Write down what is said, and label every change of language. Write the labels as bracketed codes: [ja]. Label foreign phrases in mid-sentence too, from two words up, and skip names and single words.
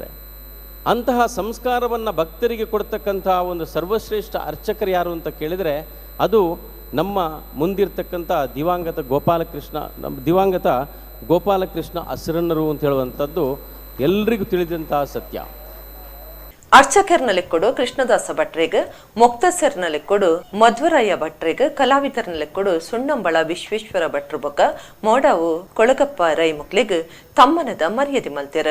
[kn] ಅಂತಹ ಸಂಸ್ಕಾರವನ್ನು ಭಕ್ತರಿಗೆ ಕೊಡ್ತಕ್ಕಂಥ ಒಂದು ಸರ್ವಶ್ರೇಷ್ಠ ಅರ್ಚಕರು ಯಾರು ಅಂತ ಕೇಳಿದರೆ ಅದು ನಮ್ಮ ಮುಂದಿರ್ತಕ್ಕಂಥ ದಿವಂಗತ ಗೋಪಾಲಕೃಷ್ಣ ಅಸ್ರಣ್ಣರು ಅಂತ ಹೇಳುವಂಥದ್ದು ಎಲ್ರಿಗೂ ತಿಳಿದಂತಹ ಸತ್ಯ. [tcy] ಅರ್ಚಕರ್ನಲ್ಲಿ ಕೊಡು ಕೃಷ್ಣದಾಸ ಭಟ್ರಿಗೆ, ಮೊಕ್ತಸರ್ನಲ್ಲಿ ಕೊಡು ಮಧ್ವರಾಯ ಭಟ್ರಿಗೆ, ಕಲಾವಿದರ್ನಲ್ಲಿ ಕೊಡು ಸುಣ್ಣಂಬಳ ವಿಶ್ವೇಶ್ವರ ಭಟ್ರು ಬೊಕ್ಕ ಮೋಡಾವು ಕೊಳಗಪ್ಪ ರೈ ಮುಕ್ಲಿಗೆ ತಮ್ಮನದ ಮರ್ಯಾದೆ ಮಲ್ತೆರು.